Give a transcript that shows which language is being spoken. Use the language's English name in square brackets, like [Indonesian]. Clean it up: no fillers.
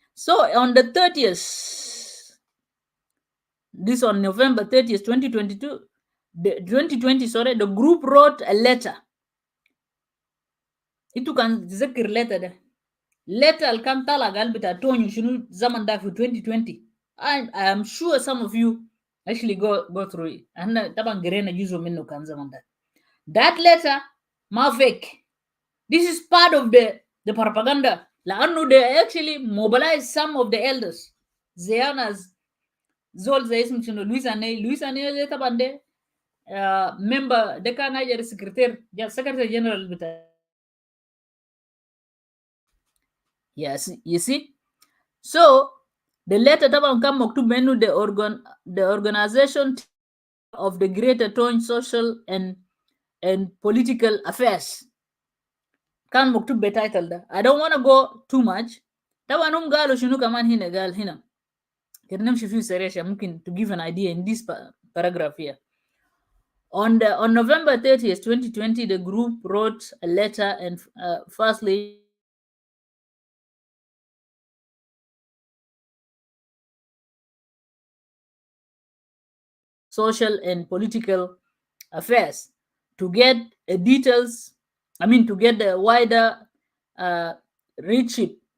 [English] So on the 30th, this on November 30th 2020 sorry, the group wrote a letter. Itu kan [Arabic] تذكر letter ده letter اللي كان طالع قال بتاع تونيو شنو زمن ده في 2020. [English] I am sure some of you actually go through it. [Arabic] احنا طبعا قرينا جزء منه كان زمن ده. [English] That letter [Arabic] ما [English] fake. This is part of the propaganda. [Arabic] لأنه [English] they actually mobilize some of the elders. [Arabic] زي ناس زول زي اسمه شنو لويس أني طبعا ده member ده كان هاجر secretary general بتاع. [English] Yes, you see. So the letter [Arabic] طبعا كان مكتوب منه [English] the organization of the Greater Tone social and political affairs. [Arabic] كان مكتوب بتايتل ده. [English] I don't want to go too much. [Arabic] طبعا هم قالوا شنو كمان هنا قال هنا كده نمشي فيه سريع عشان ممكن [English] to give an idea in this paragraph here. On November 30th 2020 the group wrote a letter and firstly social and political affairs to get details, I mean, to get a wider uh, reachship.